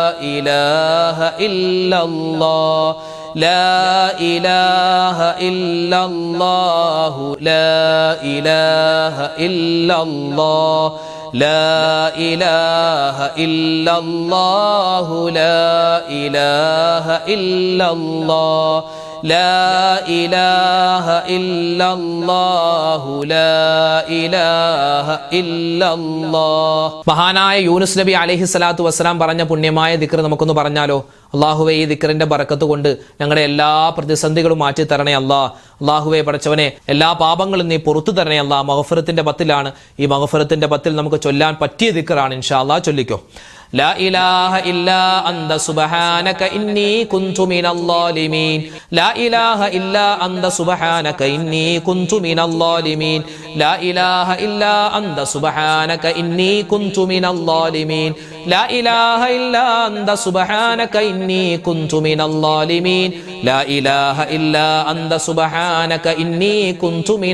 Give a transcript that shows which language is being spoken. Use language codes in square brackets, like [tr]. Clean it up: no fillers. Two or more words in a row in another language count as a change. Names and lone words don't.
[ar] إله إلا الله لا إله إلا الله لا إله إلا الله لا إله إلا الله لا إله إلا الله لا إله إلا الله لا إله إلا الله. [ml] മഹാനായ യൂനുസ് നബി [ar] عليه الصلاة والسلام [ml] പറഞ്ഞ പുണ്യമായ ദിക്ർ നമുക്കൊന്ന് പറഞ്ഞാലോ? അള്ളാഹുവെ, ഈ ദിക്റിന്റെ ബറക്കത്ത് കൊണ്ട് ഞങ്ങളുടെ എല്ലാ പ്രതിസന്ധികളും മാറ്റി തരണേ അല്ലാ. അള്ളാഹുവെ പടച്ചവനെ, എല്ലാ പാപങ്ങളും നീ പുറത്തു തരണേ അല്ലാ. മഗ്ഫിറത്തിന്റെ പത്തിലാണ്. ഈ മഗ്ഫിറത്തിന്റെ പത്തിൽ നമുക്ക് ചൊല്ലാൻ പറ്റിയ ദിക്റാണ്. [ar] إن شاء الله [ml] ചൊല്ലിക്കോ. [ar] لا إله إلا أنت سبحانك إني كنت من الظالمين لا إله إلا أنت سبحانك إني كنت من الظالمين لا إله إلا أنت سبحانك إني كنت من الظالمين لا إله إلا أنت سبحانك إني كنت من الظالمين لا إله إلا أنت سبحانك إني كنت من